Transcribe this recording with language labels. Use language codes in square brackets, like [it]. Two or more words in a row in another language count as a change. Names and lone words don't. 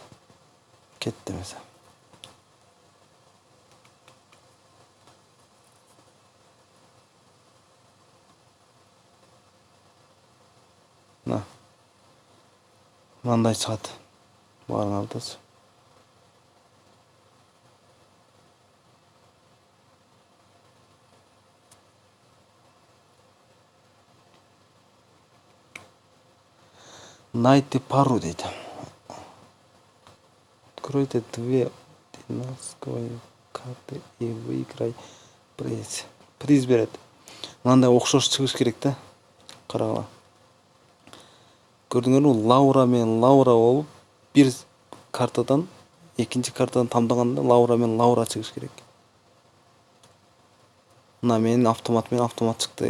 [ky] Кетти эмесе. Мындай чыгат. Баарыңардачы. [ru] Найти пару дейт. Откройте 2 динамические карты и выиграй приз. [ky] Приз берет. Мындай окшош чыгыш керек да. Карагыла. Көрдүңөрбү? Лаура менен Лаура болуп, бир картадан экинчи картадан тамдаганда Лаура менен Лаура чыгыш керек. Мына менин автомат менен автомат чыкты.